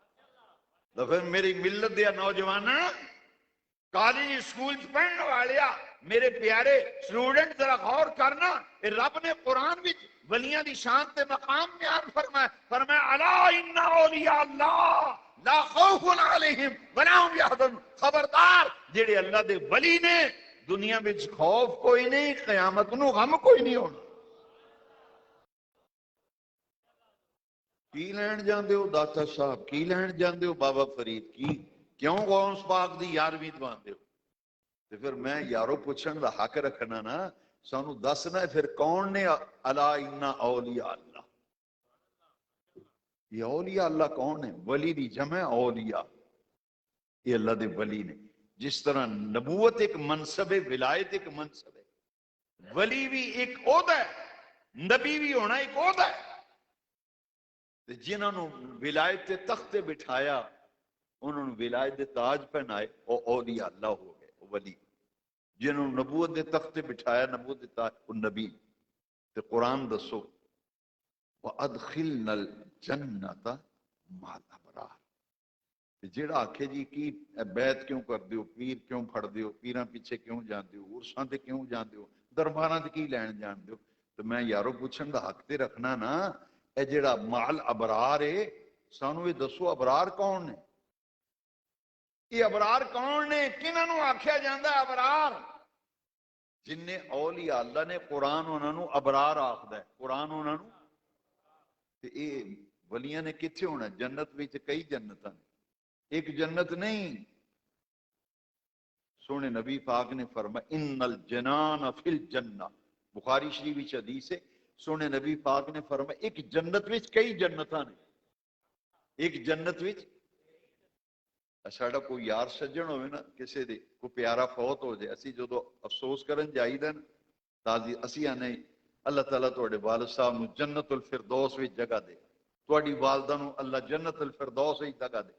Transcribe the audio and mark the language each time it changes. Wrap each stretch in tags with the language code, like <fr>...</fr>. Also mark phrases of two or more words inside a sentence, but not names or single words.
<pa>تو پھر میری ملت دیا نوجوان کالج سکول پڑھنے والے میرے پیارے سٹوڈنٹ ذرا غور کرنا، رب نے قرآن وچ ولیاں دی شان تے مقام بیان فرمایا، فرمایا</pa> <ar>الا ان اولیاء اللہ لا خوف علیہم ولا هم یحزنون،</ar> <pa>خبردار جڑے اللہ دے ولی نے دنیا وچ خوف کوئی نہیں، قیامت نو غم کوئی نہیں ہونا۔ کی لین جاندے ہو داتا صاحب، کی لین جاندے ہو بابا فرید، کی کیوں غوث پاک دی یارویں دواندے ہو؟ تے پھر میں یارو پوچھن دا حق رکھنا نا، سانو دسنا ہے پھر کون نے</pa> <ar>الا ان اولیاء اللہ،</ar> <pa>یہ اولیاء اللہ کون ہے؟ ولی دی جمع اولیاء، یہ اللہ دے ولی نے۔</pa> <ur>جس طرح نبوت ایک منصب ہے، ولایت ایک منصب ہے، ولی بھی ایک عہدہ ہے، نبی بھی ہونا ایک عہدہ ہے۔</ur> <pa>جنہوں نے ولایت کے تخت تے بٹھایا، انہوں نے ولایت دے تاج پہنائے، وہ اولیاء اللہ ہو گئے، وہ ولی۔ جنہوں نے نبوت دے تخت تے بٹھایا، نبوت دے تاج، وہ نبی۔ تے قرآن دسو</pa> <ar>وَأَدْخِلْنَا الْجَنَّةَ مَعَ الْأَبْرَارِ،</ar> <pa>جیڑا آکھے جی کی بیعت کیوں کر دیو، پیر کیوں پھڑ دیو، پیراں پیچھے کیوں جان دیو، عرساں تے کیوں جان دیو، درباراں تے کی لین جان دیو؟ تو میں یارو پوچھن دا حق تے رکھنا نا، اے جیڑا مال ابرار ہے، سانو یہ دسو ابرار کون نے؟ یہ ابرار کون نے؟ کنہاں نو آکھیا جاندا ہے ابرار؟ جن نے اولیاء اللہ نے قرآن انہاں نو ابرار آکھدا ہے، قرآن انہاں نو۔ تے اے ولیاں نے کتھے ہونا؟ جنت وچ کئی جنتاں نے، ایک جنت نہیں۔ سونے نبی پاک نے فرمایا</pa> <ar>ان الجنان فی الجنہ،</ar> <pa>بخاری شریف وچ حدیث ہے، سونے نبی پاک نے فرمایا ایک جنت وچ کئی جنتاں نے، ایک جنت وچ۔ ساڈا کوئی یار سجن ہوئے نا، کسے دے کوئی پیارا فوت ہو جائے، اسی جدو افسوس کرن جائیدا نا، تازی اسی آنے اللہ تعالیٰ تواڈے والد صاحب نو جنت الفردوس وچ جگہ دے، تواڈی والدہ نو اللہ جنت الفردوس وچ جگہ دے۔</pa>